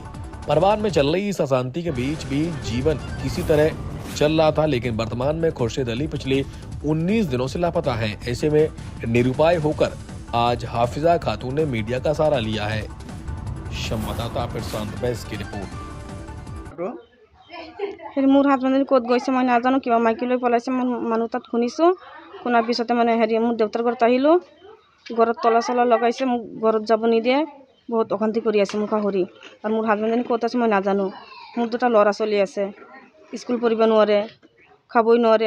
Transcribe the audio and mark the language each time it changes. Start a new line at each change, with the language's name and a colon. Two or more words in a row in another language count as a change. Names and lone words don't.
Hindi: परिवार में चल रही इस अशांति के बीच भी जीवन किसी तरह चल रहा था, लेकिन वर्तमान में खुर्शेद अली पिछले 19 दिनों से लापता हैं। ऐसे में निरुपाय होकर आज हाफिजा खातून ने मीडिया का सहारा लिया है। संवाददाता प्रशांत बैस की रिपोर्ट।
Assamese: মোৰ হাজবেণ্ডে ক'ত গৈছে মই নাজানো, কিবা মাইকী লৈ পলাইছে। মানুহ তাত শুনিছোঁ। শুনাৰ পিছতে মানে মোৰ দেউতাৰ ঘৰত আহিলোঁ। ঘৰত তলা চলা লগাইছে, মোক ঘৰত যাব নিদিয়ে, বহুত অশান্তি কৰি আছে মুখাসুৰি। আৰু মোৰ হাজবেণ্ডে ক'ত আছে মই নাজানো। মোৰ 2টা ল'ৰা ছোৱালী আছে, স্কুল পঢ়িব নোৱাৰে, খাবই নোৱাৰে।